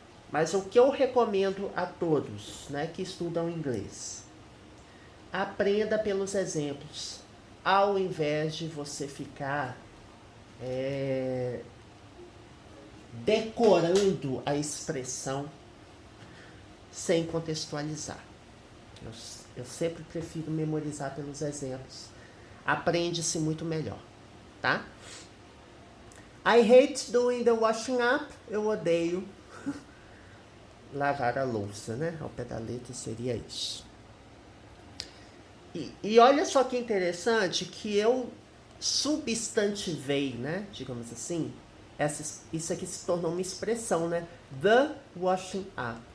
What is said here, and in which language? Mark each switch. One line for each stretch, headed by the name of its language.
Portuguese: Mas o que eu recomendo a todos, né, que estudam inglês, aprenda pelos exemplos, ao invés de você ficar decorando a expressão sem contextualizar. Eu sempre prefiro memorizar pelos exemplos. Aprende-se muito melhor, tá?
English: I hate doing the washing up.
Portuguese: Eu odeio lavar a louça, né? Ao pé da letra seria isso. E olha só que interessante que eu substantivei, né? Digamos assim. Isso aqui se tornou uma expressão, né?
English: The washing up.